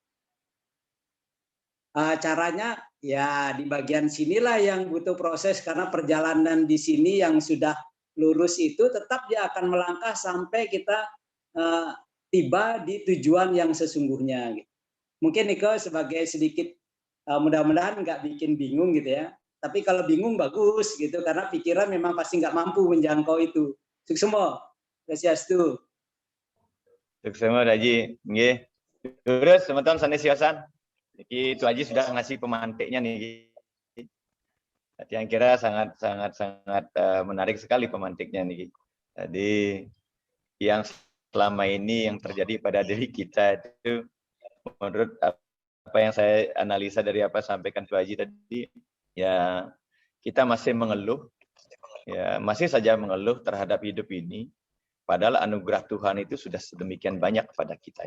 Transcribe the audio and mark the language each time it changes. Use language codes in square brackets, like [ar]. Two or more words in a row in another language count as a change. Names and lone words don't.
[id] Caranya ya di bagian sinilah yang butuh proses karena perjalanan di sini yang sudah lurus itu tetap dia akan melangkah sampai kita tiba di tujuan yang sesungguhnya. Mungkin Niko sebagai sedikit mudah-mudahan nggak bikin bingung gitu ya. Tapi kalau bingung bagus gitu karena pikiran memang pasti nggak mampu menjangkau itu. [ban] Suksemo, Swastiastu. Suksemo Daji, nggih. [id] Terus teman-teman sanes-siosan. Itu Aji sudah ngasih pemantiknya nih. Yang kira sangat menarik sekali pemantiknya nih. Jadi yang selama ini yang terjadi pada diri kita itu menurut apa yang saya analisa dari apa sampaikan Pak Haji tadi, ya kita masih mengeluh, ya masih saja mengeluh terhadap hidup ini, padahal anugerah Tuhan itu sudah sedemikian banyak kepada kita.